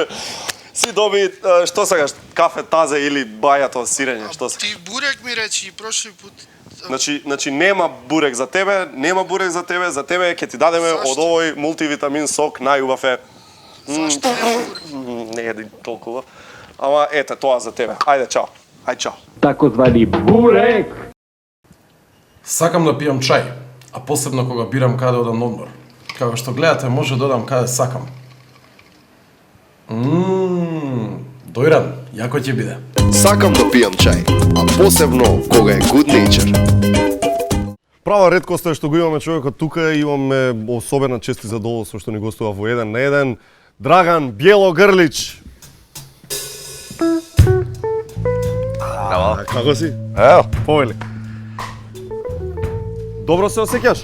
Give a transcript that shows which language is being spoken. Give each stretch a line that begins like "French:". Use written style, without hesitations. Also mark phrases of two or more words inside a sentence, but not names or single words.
Macedonian: Си доби, што сакаш, кафе тазе или бајато сирење, што сакаш? Ти бурек ми речи
Serbian: прошли пут.
Macedonian: Значи нема бурек за тебе, за тебе ќе ти дадеме од овој мултивитамин сок, најубав е. Зашто нема бурек? Не е толкова. Ама ете, тоа за тебе. Ајде, чао. Чао.
Serbian: Takozvani burek.
Macedonian: Сакам да пијам чај, а посебно кога бирам каде одам на одмор. Како што гледате, може да одам каде сакам. Дојран, јако ќе биде. Сакам да пијам чај, а посебно кога е
English: good nature.
Macedonian: Права реткост е што го имаме човекот тука и имаме особена чест и задоволство што ни гостува во 1 на 1. Драган Бјелогрлич. Како си? Ево, Повели. Добро се осеќаш?